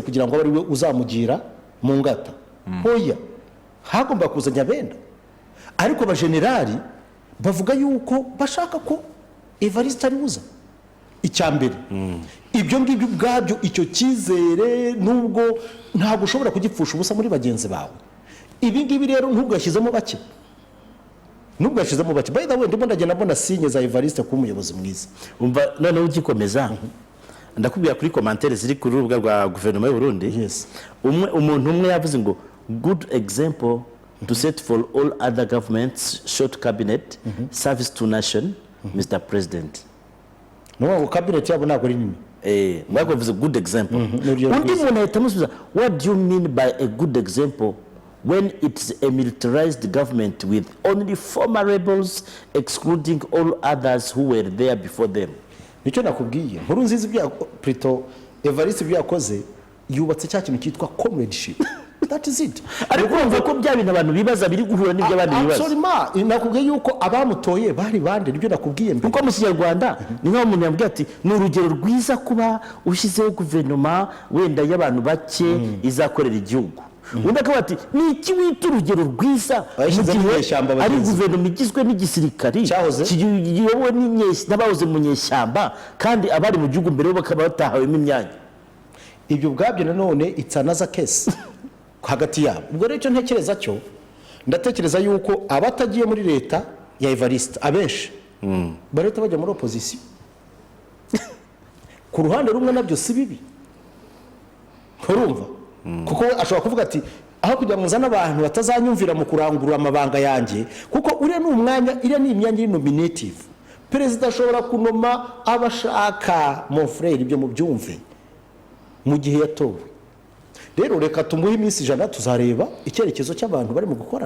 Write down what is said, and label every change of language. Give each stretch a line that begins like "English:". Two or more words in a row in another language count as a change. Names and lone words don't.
Kinyarwanda: kugira ngo ari we uzamugira mu ngata hoya hagomba kuzanya benda ariko abajenerali bavuga yuko bashaka ko Evariste ari buza icyambere ibyo ngibyo ubwabyo icyo cyizere nubwo ntabwo ushobora kugipfusha ubusa muri bagenzi bawe ibi ngibi rero ntugashyizemo bake
English: by the way
Kinyarwanda: ndimo ndagenda mbona sinye za Evariste kuba umuyobozi mwiza umva noneho ugikomeza ndakubwira kuri commentaire ziri ku rubuga rwa guverinoma y'u Burundi umuntu umwe yavuze ngo
English: good example to set for all other governments short cabinet service to nation Mr. President
Kinyarwanda: no cabinet yabo ntabwo ari nini
English: mwakovuze good example
Kinyarwanda: undi muntu ahita amusubiza
English: what do you mean by a good example when it's a militarized government with only former rebels excluding all others who were there before them
Kinyarwanda: nicyo nakubwiye nkuru nziza ibya Prito Evariste byakoze yubatse cya kintu cyitwa comradeship
English: that is it
Kinyarwanda: ariko urumva ko bya bintu abantu bibaza biri guhura n'ibyo abandi bibaza absolument nakubwiye yuko abamutoye bari bande nibyo nakubwiye mbere kuko mu Kinyarwanda ni nka umuntu yambwiye ati ni urugero rwiza kuba ushyizeho guverinoma wenda y'abantu bake izakorera igihugu undi akavuga ati ni iki wita urugero rwiza ari guverinoma igizwe n'igisirikari kiyobowe n'abahoze mu nyeshyamba kandi abari mu gihugu mbere bakaba batahawemo imyanya ibyo ubwabyo nanone
English: it's another case
Kinyarwanda: hagati yabo ubwo rero icyo ntekereza cyo ndatekereza yuko abatagiye muri leta ya Evariste abenshi bareta bajya muri opposition ku ruhande rumwe nabyo si bibi urumva kuko ashobora kuvuga ati aho kugira ngo nzane abantu batazanyumvira mu kurangurura amabanga yanjye kuko uriya ni umwanya iriya ni imyanya nominative perezida ashobora kunoma abashaka
French: mon frère
Kinyarwanda: ibyo mu byumve mu gihe yatowe rero reka tumuhe iminsi 100 tuzareba icyerekezo cy'abantu bari mu gukorana